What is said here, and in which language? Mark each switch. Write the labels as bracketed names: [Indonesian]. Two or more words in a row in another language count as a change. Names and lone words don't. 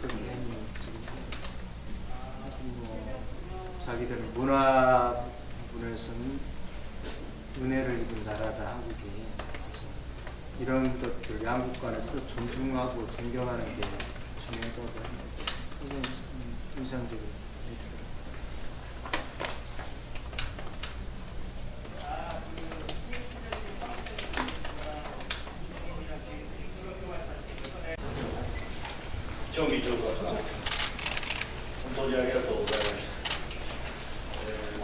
[Korean] 자기들은 문화 부분에서는 은혜를 입은 나라다 한국이. 이런 것들 양국 간에 서로 존중하고 존경하는 게 중요하다고 합니다. 굉장히 인상적이에요. [Japanese] 興味深かった。本当にありがとうございました。